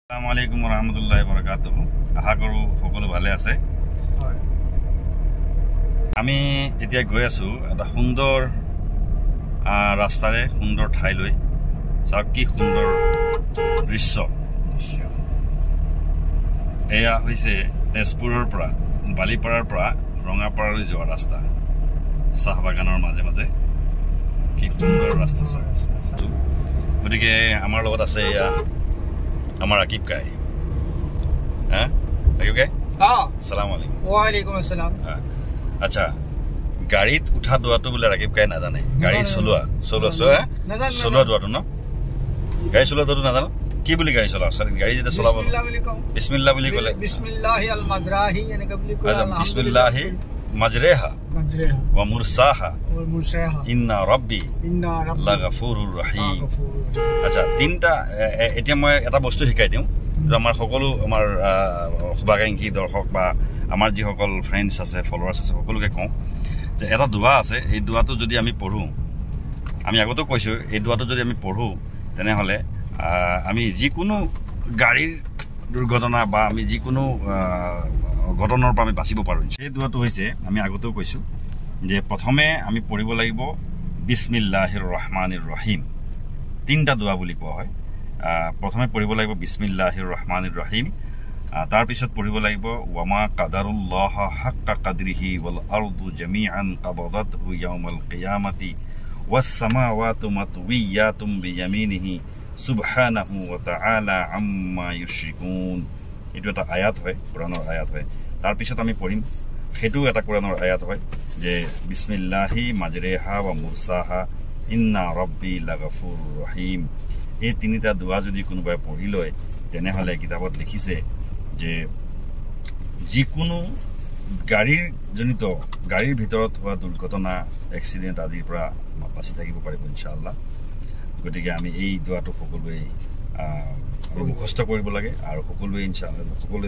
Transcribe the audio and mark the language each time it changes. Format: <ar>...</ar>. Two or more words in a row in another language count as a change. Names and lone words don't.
<ar>السلام عليكم رحمة الله بركاته.</ar> <as>আশা কৰোঁ সকলো ভালে আছে। আমি এতিয়া গৈ আছোঁ এটা সুন্দৰ ৰাস্তাৰে সুন্দৰ ঠাইলৈ। চাওক কি সুন্দৰ দৃশ্য। এয়া হৈছে তেজপুৰৰ পৰা বালিপাৰাৰ পৰা ৰঙাপাৰালৈ যোৱা ৰাস্তা। চাহ বাগানৰ মাজে মাজে কি সুন্দৰ ৰাস্তা চাওক। গতিকে আমাৰ লগত আছে এয়া আমার আকিব কাই। হ্যাঁ আকিব কাই,</as> <ar>السلام عليكم. وعليكم السلام.</ar> <as>আচ্ছা, গাড়ীত উঠা দোৱাটো বোলে ৰাকিব কাই নাজানে। গাড়ী চলোৱা দোৱাটো ন, গাড়ী চলোৱা দোৱাটো নাজানো। কি বুলি গাড়ী চলাও? গাড়ী যেতিয়া চলাব বিসমিল্লাহ বুলি ক'লে,</as> <ar>بسم الله المجراها</ar> <as>এনেকা বুলি কয়।</as> <ar>بسم الله مجراها ومرساها إن ربي لغفور رحيم.</ar> <as>আচ্ছা, তিনটা এতিয়া মই এটা বস্তু শিকাই দিওঁ, আমাৰ সকলো আমাৰ শুভাকাংক্ষী দৰ্শক বা আমাৰ যিসকল ফ্ৰেণ্ডছ আছে, ফলোৱাৰ্ছ আছে, সকলোকে কওঁ যে এটা দোৱা আছে। এই দোৱাটো যদি আমি পঢ়োঁ, আমি আগতেও কৈছোঁ, এই দোৱাটো যদি আমি পঢ়োঁ তেনেহ'লে আমি যিকোনো গাড়ীৰ দুৰ্ঘটনা বা আমি যিকোনো ঘটনাৰ পৰা আমি বাচিব পাৰোঁ। সেই দোৱাটো হৈছে, আমি আগতেও কৈছোঁ যে প্ৰথমে আমি পঢ়িব লাগিব</as> <ar>بسم الله الرحمن الرحيم.</ar> <as>তিনিটা দোৱা বুলি কোৱা হয়। প্ৰথমে পঢ়িব লাগিব</as> <ar>بسم الله الرحمن الرحيم,</ar> <as>তাৰপিছত পঢ়িব লাগিব</as> <ar>وما قدروا الله حق قدره والأرض جميعا قبضته يوم القيامة والسماوات مطويات بيمينه سبحانه وتعالى عما يشركون.</ar> <as>এইটো এটা আয়াত হয়, কোৰাণৰ আয়াত হয়। তাৰপিছত আমি পঢ়িম, সেইটো এটা কোৰাণৰ আয়াত হয় যে</as> <ar>بسم الله مجراها ومرساها إن ربي لغفور رحيم.</ar> <as>এই তিনিটা দোৱা যদি কোনোবাই পঢ়ি লয় তেনেহ'লে কিতাপত লিখিছে যে যিকোনো গাড়ীৰ ভিতৰত হোৱা দুৰ্ঘটনা, এক্সিডেণ্ট আদিৰ পৰা বাচি থাকিব পাৰিব ইনশাআল্লাহ। গতিকে আমি এই দোৱাটো সকলোৱে মুখস্থ কৰিব লাগে আৰু সকলোৱেতো গাড়ী চলায়েই।</as>